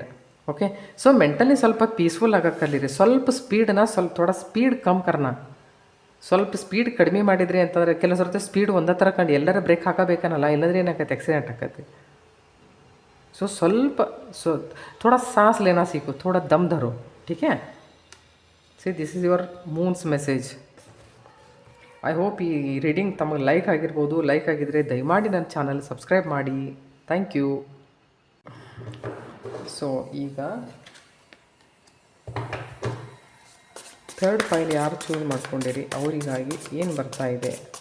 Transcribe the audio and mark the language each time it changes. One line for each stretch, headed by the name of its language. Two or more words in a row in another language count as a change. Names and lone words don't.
English: okay, so mentally
Kannada: ಸ್ವಲ್ಪ ಪೀಸ್ಫುಲ್ ಆಗಕ್ಕೆ ಕಲೀರಿ.
Hindi: स्वल्प थोड़ा स्पीड कम करना.
Kannada: ಸ್ವಲ್ಪ ಸ್ಪೀಡ್ ಕಡಿಮೆ ಮಾಡಿದ್ರಿ ಅಂತಂದರೆ ಕೆಲವು ಸರ್ತಿ ಸ್ಪೀಡ್ ಒಂದೇ ಥರ ಕಂಡು ಎಲ್ಲರೂ ಬ್ರೇಕ್ ಹಾಕಬೇಕನ್ನಲ್ಲ, ಇಲ್ಲಂದ್ರೆ ಏನಾಕೈತೆ ಆಕ್ಸಿಡೆಂಟ್ ಆಕೈತಿ.
Hindi: ಸೊ ಥೋड़ा सांस लेना सीखो, थोड़ा दम धरो. ठीक है,
English: See, this is your moon's message. I hope
Kannada: ಈ ರೀಡಿಂಗ್ ತಮಗೆ ಲೈಕ್ ಆಗಿರ್ಬೋದು. ಲೈಕ್ ಆಗಿದ್ದರೆ ದಯಮಾಡಿ ನನ್ನ ಚಾನಲ್ ಸಬ್ಸ್ಕ್ರೈಬ್ ಮಾಡಿ.
English: Thank you.
Kannada: ಸೊ ಈಗ
English: third file
Kannada: ಯಾರು ಚೂಸ್ ಮಾಡ್ಕೊಂಡಿರಿ ಅವರಿಗಾಗಿ ಏನು ಬರ್ತಾ ಇದೆ?